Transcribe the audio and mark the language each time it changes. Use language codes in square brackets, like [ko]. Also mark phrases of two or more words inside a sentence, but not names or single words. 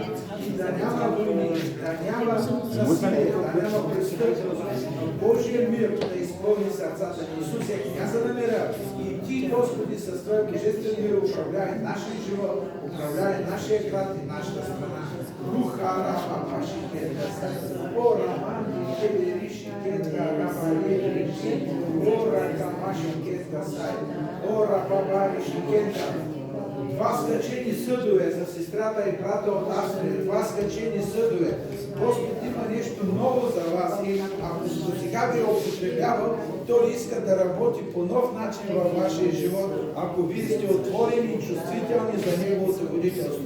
[bg] И да няма войни, да няма насилие, да няма престъпност. Божия мир да изпълни сърцата на Исус е княза на мира. И Ти, Господи, със Твоя божествен мир управляй нашия живот, управляй нашия град и нашата страна. Руха раба паши кента сай, о рамани кебериши кента раба лериши, о рака паши кента сай, о раба бариши кента. Два скачени съдове за сестрата и брата от Австрия, два скачени съдове. Господ има нещо ново за вас и ако до сега ви употребява, Той иска да работи по нов начин във вашия живот, ако вие сте отворени и чувствителни за Неговото водителство.